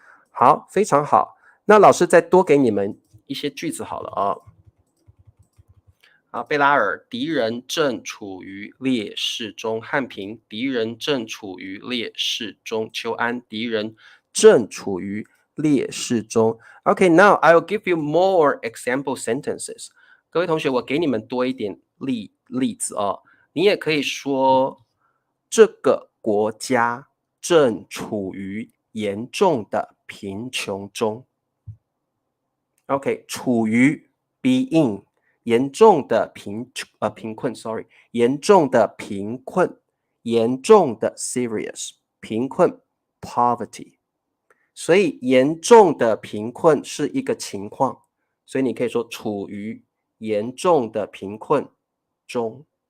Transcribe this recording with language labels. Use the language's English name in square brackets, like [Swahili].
[Chinese] 好，非常好。那老师再多给你们一些句子好了啊。好，贝拉尔，敌人正处于劣势中。汉平，敌人正处于劣势中。秋安，敌人正处于劣势中。 [English] Okay, now I will give you more example sentences. [Chinese] 各位同学，我给你们多一点例子啊。你也可以说，这个国家正处于严重的贫穷中。 OK， 处于 be in 严重的贫困 ，sorry， 严重的贫困，严重的 serious 贫困 poverty， 所以严重的贫困是一个情况，所以你可以说处于严重的贫困中。